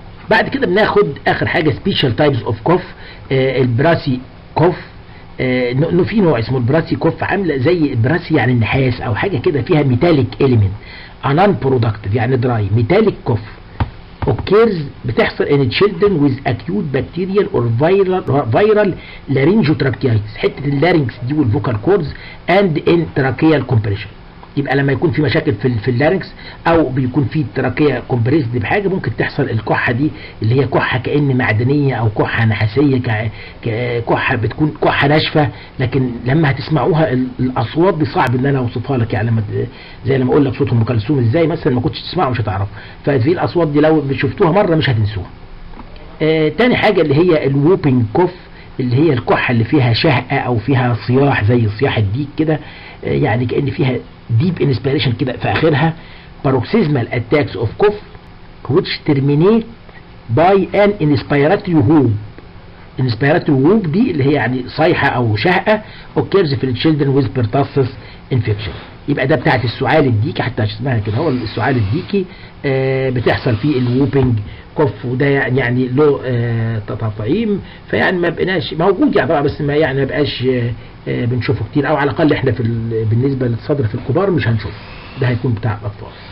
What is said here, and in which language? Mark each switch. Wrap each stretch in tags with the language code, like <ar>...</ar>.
<ar>بعد كده بناخد اخر حاجه</ar> <en>special types of cough.</en> <ar>البراسي كوف، انه في نوع اسمه البراسي كوف، عامله زي البراسي يعني النحاس او حاجه كده فيها ميتاليك اليمنت، انان برودكتيف يعني دراي. ميتاليك كوف</ar> <en>occurs</en> <ar>بتحصل</ar> <en>in children with acute bacterial or viral laryngotracheitis،</en> <ar>حته اللارynx دي والفوكال كوردز</ar> <en>and in tracheal compression.</en> <ar>يبقى لما يكون في مشاكل في اللارynx او بيكون في تراكيه كومبريسد بحاجه ممكن تحصل الكحه دي، اللي هي كحه كأن معدنيه او كحه نحاسيه، كحه بتكون كحه ناشفه. لكن لما هتسمعوها الاصوات دي صعب ان انا اوصفها لك، يعني لما زي لما اقول لك صوت ام كلثوم ازاي مثلا ما كنتش تسمعه مش هتعرف. فهذه الاصوات دي لو شفتوها مره مش هتنسوها. تاني حاجه اللي هي الووبينج كوف، اللي هي الكحه اللي فيها شهقه او فيها صياح زي صياح الديك كده، يعني كأن فيها deep inspiration كده في آخرها.</ar> <en>paroxysmal attacks of cough which terminate by an inspiratory whoop. inspiratory whoop</en> <ar>دي اللي هي يعني صيحة أو شهقة</ar> <en>occurs</en> <ar>في</ar> <en>children with pertussis infection.</en> <ar>يبقى ده بتاعت السعال الديكي، حتى اسمها كده هو السعال الديكي، بتحصل فيه الووبينج كوف، وده يعني له تطعيم، فيعني ما بقناش موجود يعني طبعا، بس ما يعني ما بقاش بنشوفه كتير، او على الاقل احنا بالنسبه للصدر في الكبار مش هنشوفه، ده هيكون بتاع الاطفال.</ar>